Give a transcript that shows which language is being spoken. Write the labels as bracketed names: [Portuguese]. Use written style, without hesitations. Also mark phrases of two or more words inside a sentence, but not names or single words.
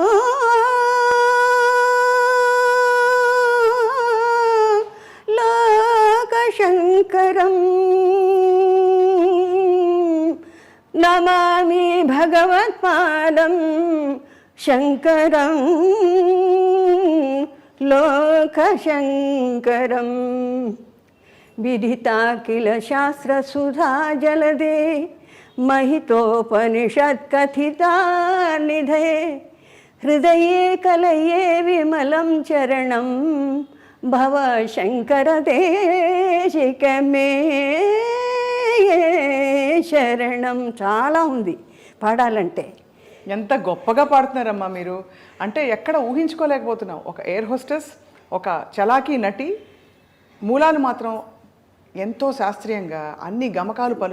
[Sanskrit] లోకశంకరం నమామి భగవత్పాదం శంకరం లోకశంకరం విదితా కిల శాస్త్రసుధా జలదే महितोपनिषत्कथिता निधये हृदये कलये विमलं चरणं भव शङ्करदेशिकमे శరణం. [Telugu] చాలా ఉంది పాడాలంటే. ఎంత గొప్పగా పాడుతున్నారమ్మా మీరు. అంటే ఎక్కడ ఊహించుకోలేకపోతున్నాం. ఒక ఎయిర్ హోస్టెస్, ఒక చలాకీ నటి, మూలాలు మాత్రం ఎంతో శాస్త్రీయంగా అన్ని గమకాలు పలుకు.